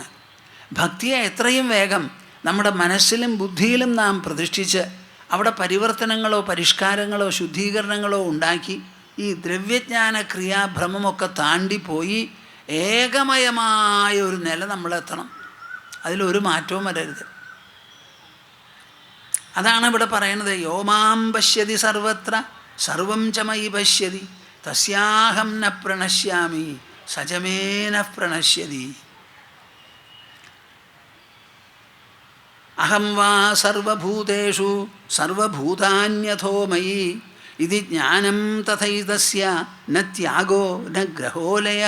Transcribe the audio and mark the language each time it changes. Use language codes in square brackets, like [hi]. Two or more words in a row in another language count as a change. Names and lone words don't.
[ml] ഭക്തിയെ എത്രയും വേഗം നമ്മുടെ മനസ്സിലും ബുദ്ധിയിലും നാം പ്രതിഷ്ഠിച്ച് അവിടെ പരിവർത്തനങ്ങളോ പരിഷ്കാരങ്ങളോ ശുദ്ധീകരണങ്ങളോ ഉണ്ടാക്കി ഈ ദ്രവ്യജ്ഞാന ക്രിയാഭ്രമമൊക്കെ താണ്ടിപ്പോയി ഏകമയമായ ഒരു നില നമ്മളെത്തണം. അതിലൊരു മാറ്റവും വരരുത്. അതാണ് ഇവിടെ പറയണത്. [sa] യോമാം പശ്യതി സർവത്ര സർവം ച മയി പശ്യതി തസ്യാഹം ന പ്രണശ്യാമി സജമേന പ്രണശ്യതി. അഹം വാ സർവഭൂതേഷു സർവഭൂതാന്യഥോ മയി ഇതി ജ്ഞാനം തഥൈതസ്യ ന ത്യാഗോ ന ഗ്രഹോലയഃ.